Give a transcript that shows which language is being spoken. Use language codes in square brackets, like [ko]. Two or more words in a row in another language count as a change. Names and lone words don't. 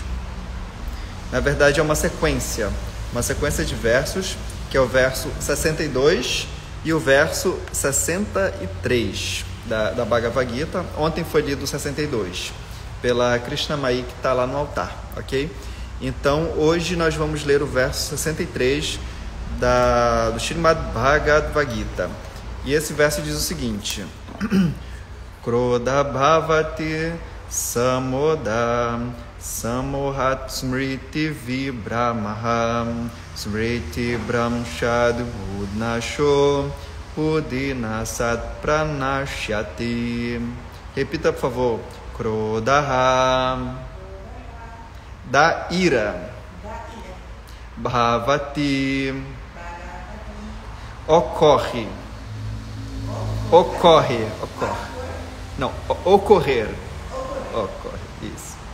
[pt] Na verdade, é uma sequência de versos, que é o verso 62 e o verso 63 da Bhagavad Gita. Ontem foi lido o 62 pela Krishna Mai, que está lá no altar, ok? Então, hoje nós vamos ler o verso 63 do Srimad Bhagavad Gita. E esse verso diz o seguinte: [sa] Krodha bhavati samoda samohat smriti vibramaham smriti brahmshad udnasho udinasat pranashyati. [pt] Repita, por favor. Krodha, da ira. Bhavati, ocorrer. Ocorre, isso.